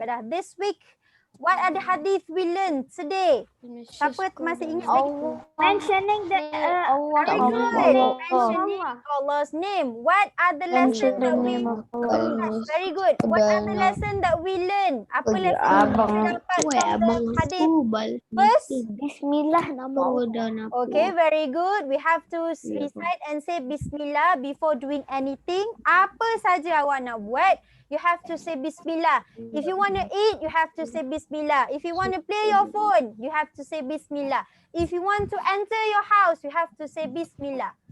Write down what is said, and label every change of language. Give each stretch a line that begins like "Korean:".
English: This week, what are the hadith we learned today?
Malay: Siapa masih ingat lagi?
English: Mentioning the Very good. Mentioning Allah's name. What are the lessons that we Very good. What are the lessons that we learn?
Malay: Apa lesson yang kita dapat
English: from the hadith? First, Bismillah number okay, very good. We have to recite and say Bismillah before doing anything.
Malay: Apa saja awak nak buat,
English: you have to say
Malay: Bismillah.
English: If you want to eat, you have to say Bismillah. If you want to play your phone, you have to say Bismillah. If you want to enter your house, you have to say Bismillah.